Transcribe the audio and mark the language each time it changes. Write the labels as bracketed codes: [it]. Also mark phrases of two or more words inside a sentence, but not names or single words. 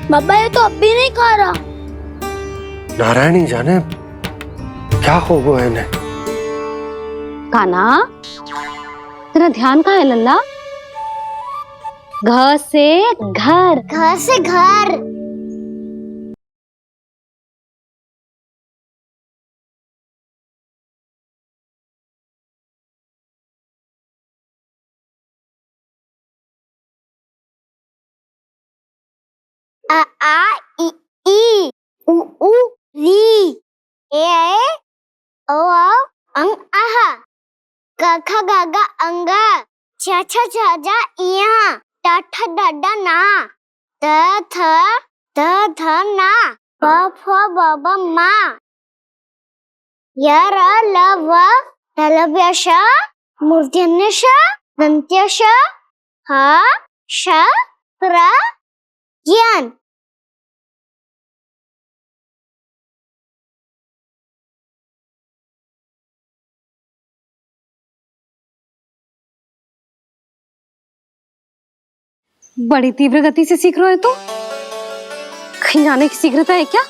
[hi] बाबा ये तो अब भी नहीं खा रहा। नारायणी जाने क्या हो गया इन्हें। कान्हा, तेरा ध्यान कहाँ है लल्ला? घर से घर। घर से घर। आ आ इ ई उ ऊ री ए ओ अंग आह क ख ग घ अंग छ छ छ ज इया ट ठ ड ड ना त थ ना प फ ब ब मा य र ल व तलव्य श मूर्धन्य श दन्त्य श ह श प्र ज्ञान। बड़ी तीव्र गति से सीख रहे हो तो कहीं जाने की शीघ्रता है क्या?